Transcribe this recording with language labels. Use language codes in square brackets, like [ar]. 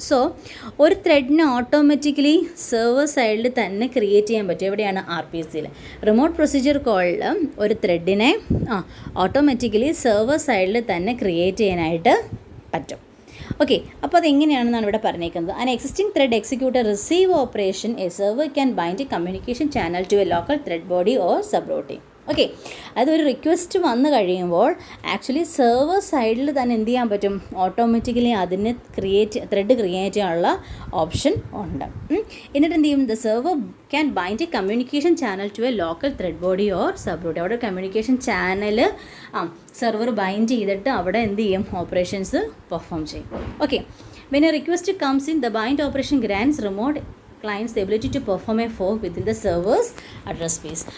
[ml] So ഒരു ത്രെഡിന് automatically server സൈഡിൽ തന്നെ ക്രിയേറ്റ് ചെയ്യാൻ പറ്റും. എവിടെയാണ്? RPCയിൽ. റിമോട്ട് പ്രൊസീജിയർ കോളിൽ ഒരു ത്രെഡിനെ ഓട്ടോമാറ്റിക്കലി സെർവർ സൈഡിൽ തന്നെ ക്രിയേറ്റ് ചെയ്യാനായിട്ട് പറ്റും. ഓക്കെ, അപ്പോൾ അതെങ്ങനെയാണെന്നാണ് ഇവിടെ പറഞ്ഞേക്കുന്നത്. [en] An existing thread execute a receive operation. A server can bind a communication channel to a local thread body or subroutine. [ml] Okay, അതൊരു റിക്വസ്റ്റ് വന്നു കഴിയുമ്പോൾ ആക്ച്വലി സെർവർ സൈഡിൽ തന്നെ എന്ത് ചെയ്യാൻ പറ്റും? ഓട്ടോമാറ്റിക്കലി അതിന് ത്രെഡ് ക്രിയേറ്റ് ചെയ്യാനുള്ള ഓപ്ഷൻ ഉണ്ട്. എന്നിട്ട് എന്ത് ചെയ്യും? [en] The server can bind a communication channel to a local thread body or subroute. [ml] അവിടെ കമ്മ്യൂണിക്കേഷൻ ചാനൽ സെർവർ ബൈൻഡ് ചെയ്തിട്ട് അവിടെ എന്ത് ചെയ്യും? ഓപ്പറേഷൻസ് പെർഫോം ചെയ്യും. [en] Okay, when a request comes in, the bind operation grants remote clients the ability to perform a fork within the server's address space.